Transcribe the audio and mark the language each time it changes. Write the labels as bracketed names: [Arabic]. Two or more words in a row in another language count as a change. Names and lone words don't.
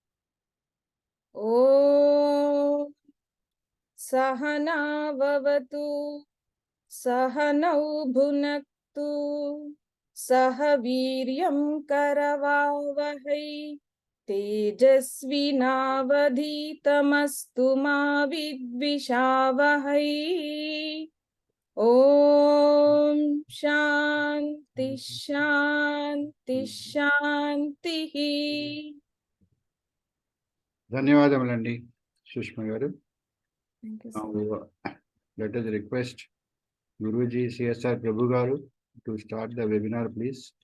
[Sanskrit] ओं सहना ववतु सहनौ भुनक्तु सहवीर्यं करवावहै तेजस्वि नावधीतमस्तु मा विद्विषावहै. ओं शान्ति शान्ति शान्ति. [Telugu] ధన్యవాదములండి సుష్మా గారు. [English] Thank you, Now, sir. let us request Guruji CSR Prabhu garu to start the webinar, please.